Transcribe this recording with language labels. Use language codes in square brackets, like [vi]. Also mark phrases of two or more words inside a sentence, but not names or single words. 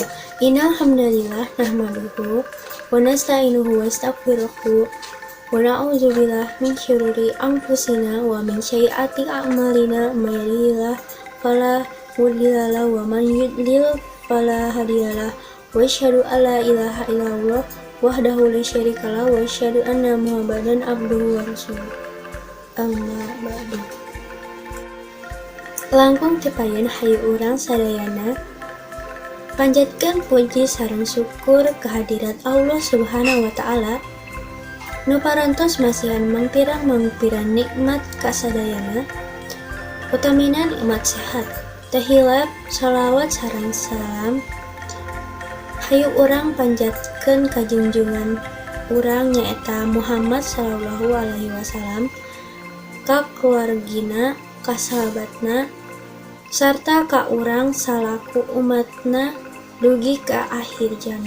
[ar] إن الحمد لله نحمده ونستعينه ونستغفره ونعوذ بالله من شرور أنفسنا ومن سيئات أعمالنا من يهده الله فلا مضل له ومن يضلل فلا هادي له وأشهد أن لا إله إلا الله وحده لا شريك له وأشهد أن محمدا عبده ورسوله. أما بعد. [su] Langkung tepayan hayu urang sadayana panjatkeun puji sareng syukur kehadirat Allah Subhanahu [ar] وتعالى [su] nu parantos masihan mangpirang-mangpirang nikmat kasadayana utamina nikmat sehat teu hilap shalawat sareng salam hayu urang panjatkeun kajunjungan urang nyaeta Muhammad [ar] صلى الله عليه وسلم [su] ka keluargina ka sahabatna sarta ka urang salaku umatna dugi ka akhir zaman.